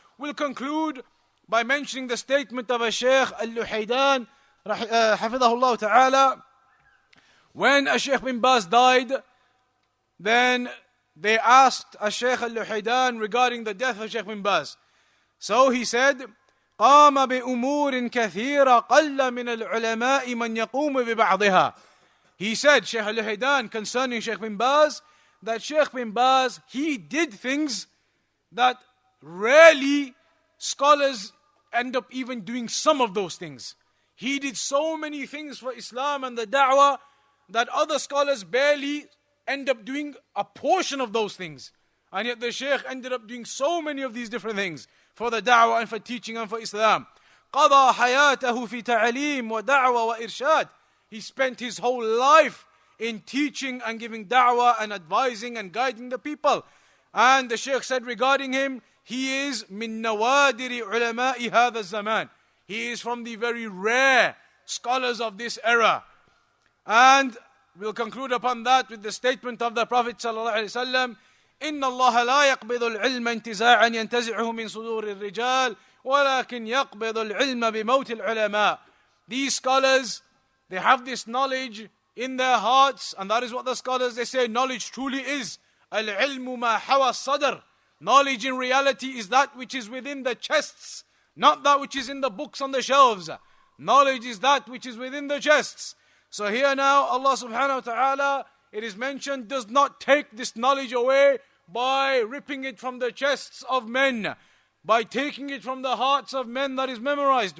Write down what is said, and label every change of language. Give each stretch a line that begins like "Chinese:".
English: We'll conclude by mentioning the statement of a Shaykh Al-Luhaydan, Hafidhahullah Ta'ala. When a Shaykh bin Baz died, then they asked a Shaykh Al-Luhaydan regarding the death of Shaykh bin Baz.
Arabic: So he said, قام بأمور كثيرة قل من العلماء من يقوم ببعضها.
English: He said, Shaykh Al-Luhaydan, concerning Shaykh bin Baz, that Shaykh bin Baz, he did things that rarely scholars end up even doing some of those things. He did so many things for Islam and the da'wah that other scholars barely end up doing a portion of those things. And yet the Shaykh ended up doing so many of these different things for the da'wah and for teaching and for Islam.
Arabic: قضى حياته في تعليم ودعوة وإرشاد.
English: He spent his whole life in teaching and giving da'wah and advising and guiding the people. And the Shaykh said regarding him, he is
Arabic: من نوادر علماء هذا الزمان.
English: He is from the very rare scholars of this era. And we'll conclude upon that with the statement of the Prophet ﷺ,
Arabic: إن الله لا يقبض العلم انتزاعا ينتزعه من صدور الرجال ولكن يقبض العلم بموت العلماء.
English: These scholars, they have this knowledge in their hearts, and that is what the scholars, they say, knowledge truly is
Arabic: العلم ما حوى الصدر.
English: Knowledge in reality is that which is within the chests, not that which is in the books on the shelves. Knowledge is that which is within the chests. So here now, Allah subhanahu wa ta'ala, it is mentioned, does not take this knowledge away by ripping it from the chests of men, by taking it from the hearts of men that is memorized.